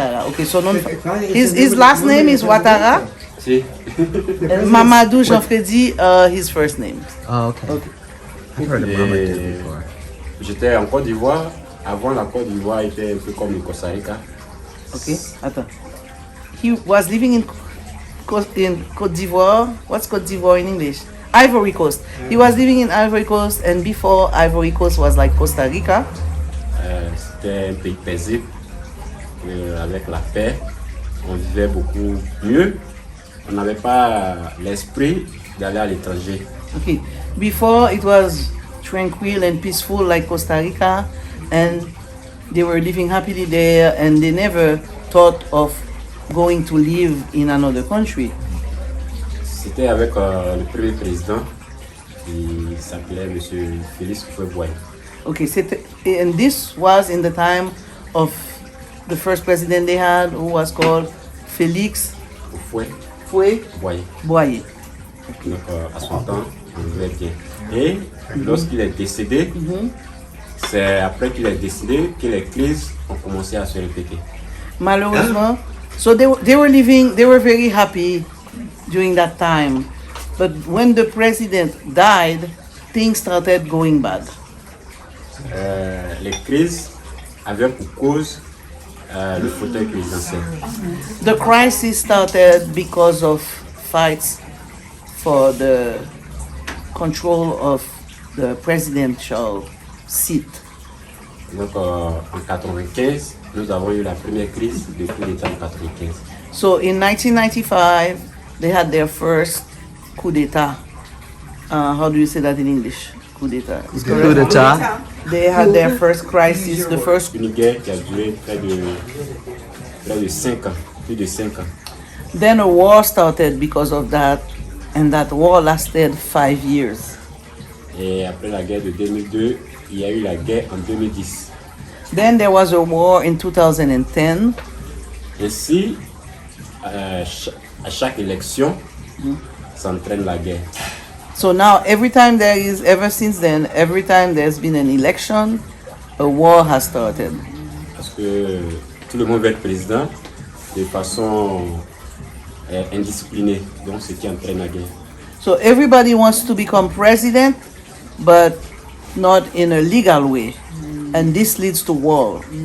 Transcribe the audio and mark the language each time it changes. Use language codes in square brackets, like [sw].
[en] Okay, so his last name is Ouattara. [es] Si. [en] Mamadou Jean Freddy, his first name. Oh, okay. I've heard of Mamadou before. [fr] J'étais en Côte d'Ivoire. Avant, la Côte d'Ivoire était un peu comme le Costa Rica. Okay, attends. [en] He was living in Côte d'Ivoire. What's Côte d'Ivoire in English? Ivory Coast. He was living in Ivory Coast, and before Ivory Coast was like Costa Rica. [fr] C'était un pays paisible, avec la paix. On vivait beaucoup mieux. On n'avait pas l'esprit d'aller à l'étranger. [en] Okay, before it was tranquil and peaceful like Costa Rica, and they were living happily there, and they never thought of going to live in another country. [fr] C'était avec le premier président, qui s'appelait M. Félix Houphouët-Boigny. [en] Okay, and this was in the time of the first president they had, who was called Félix Houphouët-Boigny. Okay. [fr] Donc à son temps, on vivait bien. Et lorsqu'il est décédé, c'est après qu'il est décédé que les crises ont commencé à se répéter. [en] Malheureusement, so they were very happy during that time, but when the president died, things started going bad. [fr] Les crises avaient pour cause le fauteuil présidentiel. [en] The crisis started because of fights for the control of the presidential seat. [fr] Donc en 95, nous avons eu la première crise de coup d'État en 95. [en] So in 1995, they had their first coup d'État. How do you say that in English? [fr] Coup d'État. Coup d'État. [en] They had their first crisis, the first. [fr] Une guerre qui a duré près de 5 ans, plus de 5 ans. [en] Then a war started because of that, and that war lasted 5 years. [fr] Et après la guerre de 2002, il y a eu la guerre en 2010. [en] Then there was a war in 2010. [fr] Ainsi, à chaque élection, s'entraîne la guerre. [en] So now ever since then, every time there's been an election, a war has started. [fr] Parce que tout le monde veut être président de façon indisciplinée, donc ce qui entraîne la guerre. [en] So everybody wants to become president, but not in a legal way, and this leads to war.